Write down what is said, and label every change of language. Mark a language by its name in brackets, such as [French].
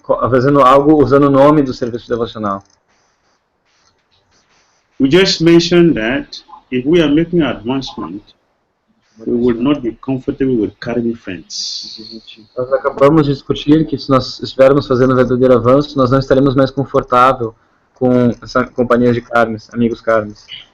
[Portuguese] Fazendo algo usando o nome do serviço devocional. [English] We just mentioned that if we are making advancement, we will not be comfortable with karmic friends. [Portuguese] Nós acabamos de discutir que se nós estivermos fazendo um verdadeiro avanço, nós não estaremos mais confortável com essa companhia de karmis, amigos karmis.